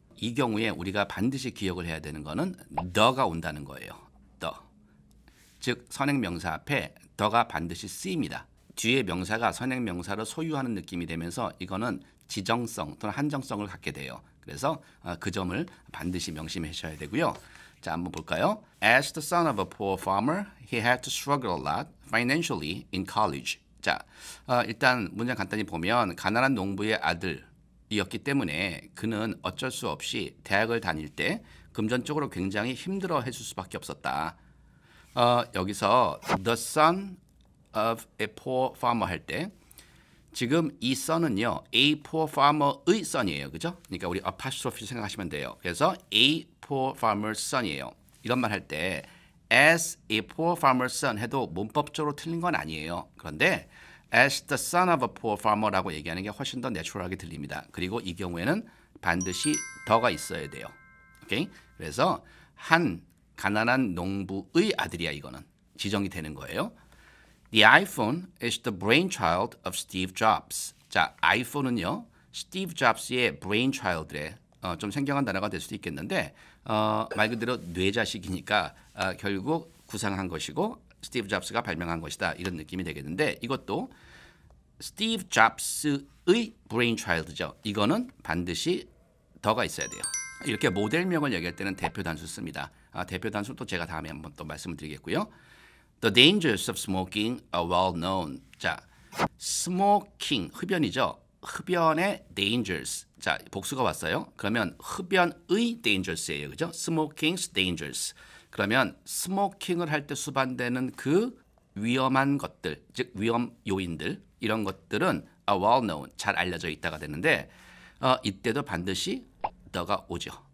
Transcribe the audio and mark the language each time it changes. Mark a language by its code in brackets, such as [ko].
[ko] 이 경우에 우리가 반드시 기억을 해야 되는 거는 [en] the [ko] 가 온다는 거예요. [en] the. [ko] 즉 선행명사 앞에 the가 반드시 쓰입니다. 뒤에 명사가 선행명사를 소유하는 느낌이 되면서 이거는 지정성 또는 한정성을 갖게 돼요. 그래서 그 점을 반드시 명심하셔야 되고요. 자, 한번 볼까요? [en] As the son of a poor farmer, he had to struggle a lot financially in college. [ko] 자, 일단 문장 간단히 보면 가난한 농부의 아들이었기 때문에 그는 어쩔 수 없이 대학을 다닐 때 금전적으로 굉장히 힘들어했을 수밖에 없었다. 여기서 [en] the son of a poor farmer [ko] 할 때 지금 이 son은요, [en] a poor farmer [ko] 의 son이에요. 그죠? 그러니까 우리 apostrophe 생각하시면 돼요. 그래서 [en] a poor farmer's son [ko] 이에요. 이런 말 할 때 [en] as a poor farmer's son [ko] 해도 문법적으로 틀린 건 아니에요. 그런데 [en] as the son of a poor farmer [ko] 라고 얘기하는 게 훨씬 더 내추럴하게 들립니다. 그리고 이 경우에는 반드시 더가 있어야 돼요. 오케이? 그래서 한 가난한 농부의 아들이야, 이거는 지정이 되는 거예요. [en] The iPhone is the brainchild of Steve Jobs. [ko] 자, 아이폰은요, 스티브 잡스의 brainchild래. 좀 생경한 단어가 될 수도 있겠는데 말 그대로 뇌자식이니까 결국 구상한 것이고 스티브 잡스가 발명한 것이다, 이런 느낌이 되겠는데 이것도 스티브 잡스의 brainchild죠. 이거는 반드시 더가 있어야 돼요. 이렇게 모델명을 얘기할 때는 대표 단수 씁니다. 대표 단수 또 제가 다음에 한번 또 말씀을 드리겠고요. [en] The dangers of smoking are well known. [ko] 자, smoking 흡연이죠. 흡연의 dangers. 자, 복수가 왔어요. 그러면 흡연의 dangers예요, 그죠? [en] smoking's dangers. [ko] 그러면 smoking을 할 때 수반되는 그 위험한 것들, 즉 위험 요인들, 이런 것들은 [en] are well known, [ko] 잘 알려져 있다가 되는데 이때도 반드시 the가 오죠.